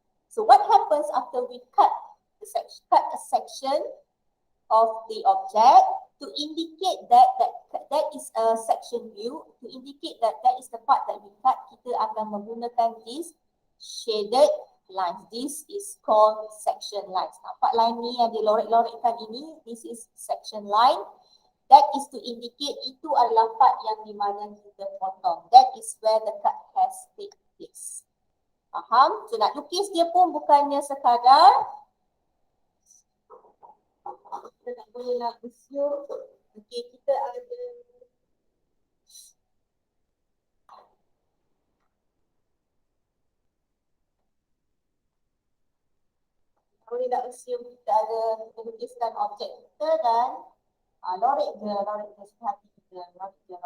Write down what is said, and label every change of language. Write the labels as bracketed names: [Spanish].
[English] So, what happens after we cut a section of the object to indicate that is a section view, to indicate that is the part that we cut, [Malay] kita akan menggunakan [English] this shaded lines. This is called section lines. [Malay] Nampak line ni yang dilorek-lorekkan ini, [English] this is section line. That is to indicate [Malay] itu adalah part yang di mana kita potong. [English] That is where the cut has taken place. [Malay] Faham? So nak lukis dia pun bukannya sekadar kita tak boleh nak assume. Okay, kita ada boleh nak assume kita lukiskan objek kita dan lorek je sehati kita, lorek je.